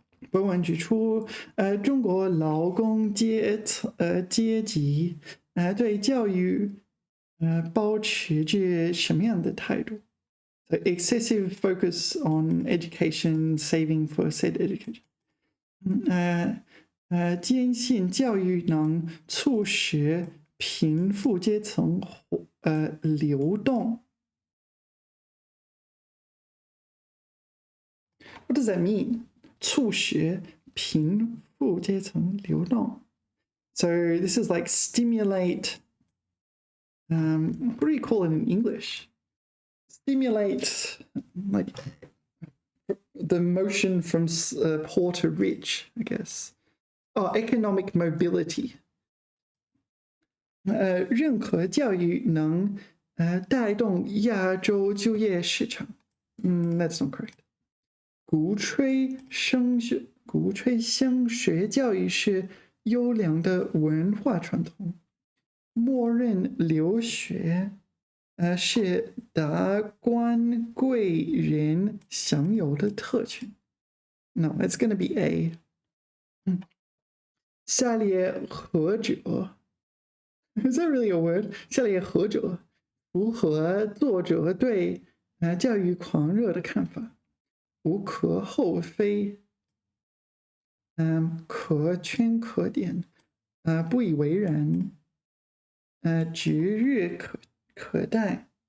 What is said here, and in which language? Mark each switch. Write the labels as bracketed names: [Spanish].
[Chinese] 本文指出，中国劳工阶级对教育保持着什么样的态度？ [English] The excessive focus on education, saving for said education. [Chinese] 坚信教育能促使贫富阶层流动。 [English] What does that mean? [Chinese] 促使贫富阶层流动。 [English] So this is like stimulate. What do you call it in English? Stimulate like the motion from poor to rich, I guess. Economic mobility. [Chinese] 任何教育能带动亚洲就业市场。 [English] That's not correct. [Chinese] 鼓吹升学教育是优良的文化传统，默认留学是达官贵人享有的特权。 [English] No, it's going to be A. [Chinese] 下列何者 [English] Is that really a word? [Chinese] 下列何者符合作者对教育狂热的看法？无可厚非，可圈可点，不以为然，指日可待。